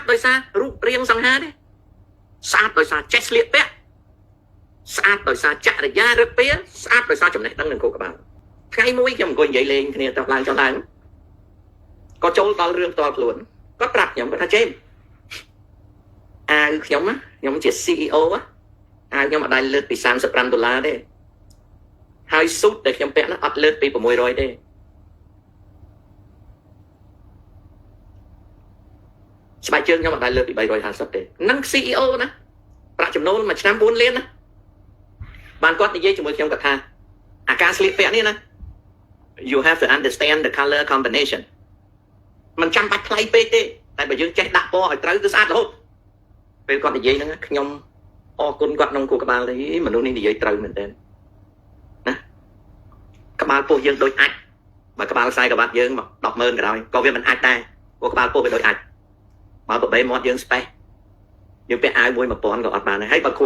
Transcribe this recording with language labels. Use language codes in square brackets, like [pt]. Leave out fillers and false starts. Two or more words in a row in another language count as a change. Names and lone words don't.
[km] ដោយសាររូបរាងសង្ហាទេស្អាតដោយសារចេះស្លៀកពាក់ស្អាតដោយសារចរិយារឹកពីស្អាតដោយសារចំណេះដឹងនឹងខួរក្បាលថ្ងៃមួយខ្ញុំអង្គុយនិយាយលេងគ្នាទៅឡើងចុះឡើងក៏ចូលដល់រឿងផ្ទាល់ខ្លួនគាត់ប្រាប់ខ្ញុំគាត់ថាចេមអាវខ្ញុំជា CEO អាវខ្ញុំអត់ដែលលើកពី$35ទេហើយស៊ុតដែលខ្ញុំពាក់នោះអត់លើកពី600ទេ ស្បែកជើងខ្ញុំអត់ដែលលើកពី350ទេនឹង CEO ណាប្រាក់ចំណូលមួយឆ្នាំ4លានណាបានគាត់និយាយជាមួយខ្ញុំគាត់ថាអាការស្លៀកពាក់នេះណា [en] you have to understand the color combination [km] มันចាំបាច់ថ្លៃពេកទេតែបើយើងចេះដាក់ពណ៌ឲ្យត្រូវគឺស្អាតរហូតពេលគាត់និយាយហ្នឹងខ្ញុំអរគុណគាត់ក្នុង គូក្បាលនេះមនុស្សនេះនិយាយត្រូវមែនទែនណាក្បាលពោះយើងដូចអាចបើក្បាលខ្សែក្រវ៉ាត់យើងមក100000ក៏ដោយក៏វាមិនអាចដែរព្រោះក្បាលពោះវាដូចអាចបើបបេមាត់យើងស្បេះយើងពាក់អាវមួយ1000ក៏អត់បានដែរហើយបើខួរ